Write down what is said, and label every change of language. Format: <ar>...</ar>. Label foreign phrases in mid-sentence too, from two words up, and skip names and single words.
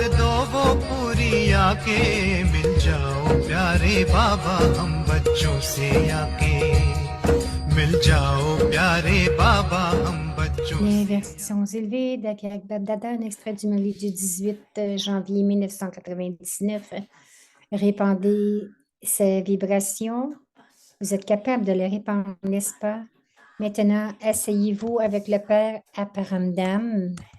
<hi>दो वो पूरी आके मिल जाओ प्यारे बाबा हम बच्चों से आके मिल जाओ प्यारे बाबा हम बच्चों</hi> <fr>Les versions élevées d'Akak Babdada, un extrait du Mali du 18 janvier 1999. Répandez ces vibrations. Vous êtes capable de les répandre, n'est-ce pas? Maintenant, asseyez-vous avec le Père Aparamdam.</fr>